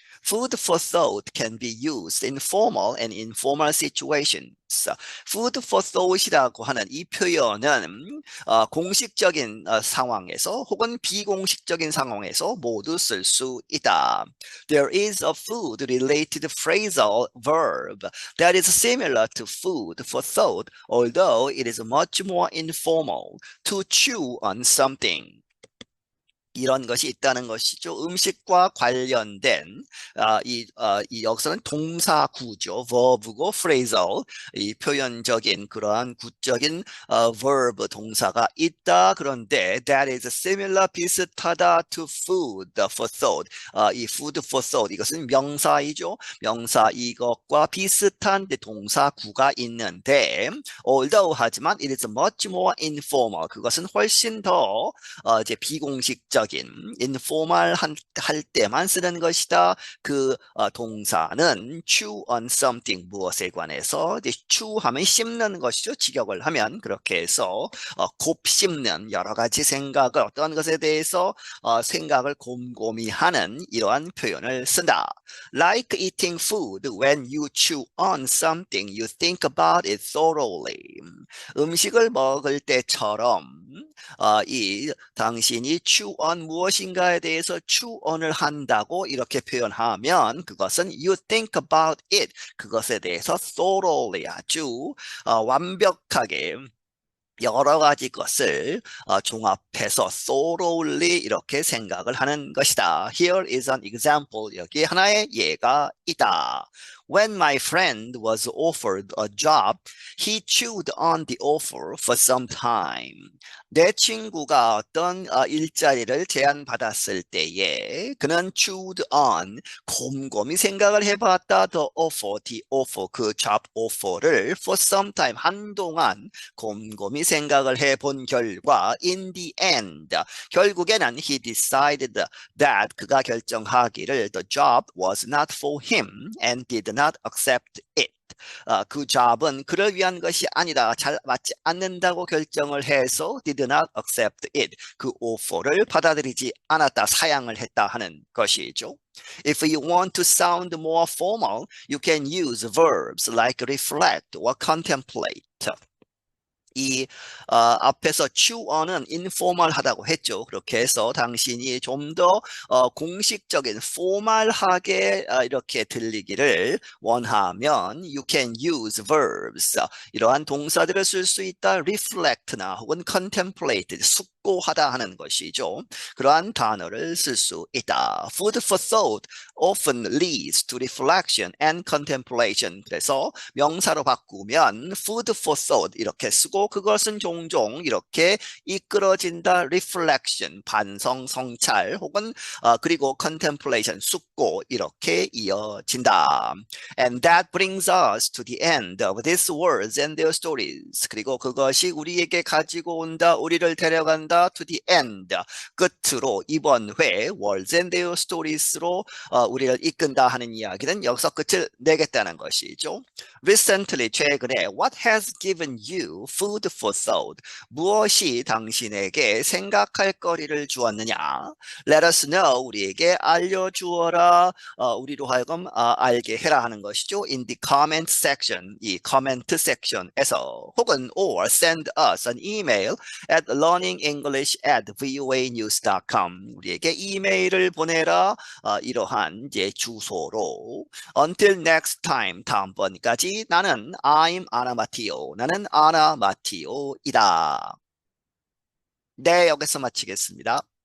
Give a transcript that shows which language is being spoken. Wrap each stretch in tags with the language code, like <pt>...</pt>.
<en>Food for thought can be used in formal and informal situations.</en> <ko>Food for thought이라고 하는 이 표현은 공식적인 상황에서 혹은 비공식적인 상황에서 모두 쓸 수 있다.</ko> <en>There is a food-related phrasal verb that is similar to food for thought, although it is much more informal. To chew on something.</en> <ko>이런 것이 있다는 것이죠. 음식과 관련된 이 여기서는 동사 구조, verb고 phrasal, 이 표현적인 그러한 구적인 verb 동사가 있다. 그런데</ko> <en>that is similar,</en> <ko>비슷하다</ko> <en>to food for thought.</en> <ko>이 food for thought, 이것은 명사이죠. 명사 이것과 비슷한 동사구가 있는데 although, 하지만</ko> <en>it is much more informal.</en> <ko>그것은 훨씬 더 이제 비공식적 informal 할 때만 쓰는 것이다. 그 동사는</ko> <en>chew on something,</en> <ko>무엇에 관해서. 이제 chew 하면 씹는 것이죠. 직역을 하면 그렇게 해서 곱씹는, 여러 가지 생각을, 어떤 것에 대해서 생각을 곰곰이 하는 이러한 표현을 쓴다.</ko> <en>Like eating food, when you chew on something, you think about it thoroughly.</en> <ko>음식을 먹을 때처럼 이 당신이 chew on 무엇인가에 대해서 chew on을 한다고 이렇게 표현하면 그것은</ko> <en>you think about it,</en> <ko>그것에 대해서 thoroughly, 아주 완벽하게 여러 가지 것을 종합해서 thoroughly 이렇게 생각을 하는 것이다.</ko> <en>Here is an example.</en> <ko>여기 하나의 예가 있다.</ko> <en>When my friend was offered a job, he chewed on the offer for some time.</en> <ko>내 친구가 어떤 일자리를 제안받았을 때에 그는 chewed on, 곰곰이 생각을 해봤다.</ko> <en>The offer, 그 job offer를 for some time,</en> <ko>한동안 곰곰이 생각을 해본 결과</ko> <en>in the end,</en> <ko>결국에는</ko> <en>he decided that,</en> <ko>그가 결정하기를</ko> <en>the job was not for him and did not accept it.</en> <ko>그 job은 그를 위한 것이 아니다, 잘 맞지 않는다고 결정을 해서</ko> <en>did not accept it,</en> <ko>그 오퍼를 받아들이지 않았다, 사양을 했다 하는 것이죠.</ko> <en>If you want to sound more formal, you can use verbs like reflect or contemplate.</en> <ko>이 앞에서 chew on은 informal하다고 했죠. 그렇게 해서 당신이 좀 더 공식적인 formal하게 이렇게 들리기를 원하면</ko> <en>you can use verbs,</en> <ko>이러한 동사들을 쓸 수 있다. reflect나 혹은 contemplate, 숙고하다 하는 것이죠. 그러한 단어를 쓸 수 있다.</ko> <en>Food for thought often leads to reflection and contemplation.</en> <ko>그래서 명사로 바꾸면 food for thought 이렇게 쓰고 그것은 종종 이렇게 이끌어진다. reflection, 반성, 성찰, 혹은 그리고 contemplation, 숙고, 이렇게 이어진다. And that brings us to the end of these words and their stories. 그리고 그것이 우리에게 가지고 온다, 우리를 데려간다</ko> <en>to the end,</en> <ko>끝으로 이번 회 words and their stories로 우리를 이끈다 하는 이야기는 여기서 끝을 내겠다는 것이죠.</ko> <en>Recently,</en> <ko>최근에</ko> <en>what has given you food for thought?</en> <ko>무엇이 당신에게 생각할 거리를 주었느냐?</ko> <en>Let us know,</en> <ko>우리에게 알려주어라, 우리로 하여금 알게 해라 하는 것이죠.</ko> <en>In the comment section,</en> <ko>이 comment section에서, 혹은</ko> <en>or send us an email at learningenglish@voanews.com.</en> <ko>우리에게 이메일을 보내라, 이러한 이제 주소로.</ko> <en>Until next time,</en> <ko>다음번까지 나는</ko> <en>I'm Anna Matteo.</en> <ko>나는 아나 마티오이다. 네, 여기서 마치겠습니다.</ko>